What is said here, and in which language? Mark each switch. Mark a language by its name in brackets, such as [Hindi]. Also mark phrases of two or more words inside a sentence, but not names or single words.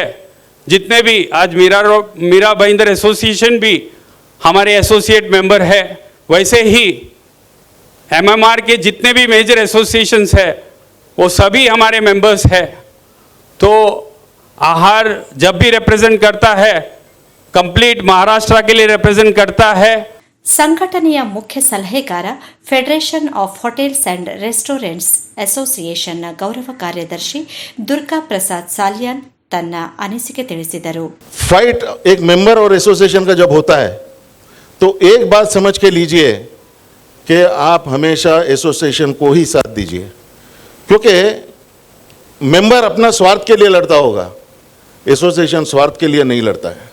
[Hindi] जितने भी आज मीरा भाईंदर एसोसिएशन भी हमारे एसोसिएट मेंबर है, वैसे ही एमएमआर के जितने भी मेजर एसोसिएशंस है वो सभी हमारे मेंबर्स है। तो आहार जब भी रिप्रेजेंट करता है, कंप्लीट महाराष्ट्र के लिए रिप्रेजेंट करता है। [Kannada] ಸಂಘಟನೆಯ ಮುಖ್ಯ ಸಲಹೆಗಾರ ಫೆಡರೇಷನ್ ಆಫ್ ಹೋಟೆಲ್ಸ್ ಅಂಡ್ ರೆಸ್ಟೋರೆಂಟ್ಸ್ ಅಸೋಸಿಯೇಷನ್ನ ಗೌರವ ಕಾರ್ಯದರ್ಶಿ ದುರ್ಗಾ ಪ್ರಸಾದ್ ಸಾಲಿಯಾನ್ ತನ್ನ ಅನಿಸಿಕೆ ತಿಳಿಸಿದರು। [Hindi] फाइट एक मेंबर और एसोसिएशन का जब होता है तो एक बात समझ के लीजिए कि आप हमेशा एसोसिएशन को ही साथ दीजिए, क्योंकि मेंबर अपना स्वार्थ के लिए लड़ता होगा, एसोसिएशन स्वार्थ के लिए नहीं लड़ता है।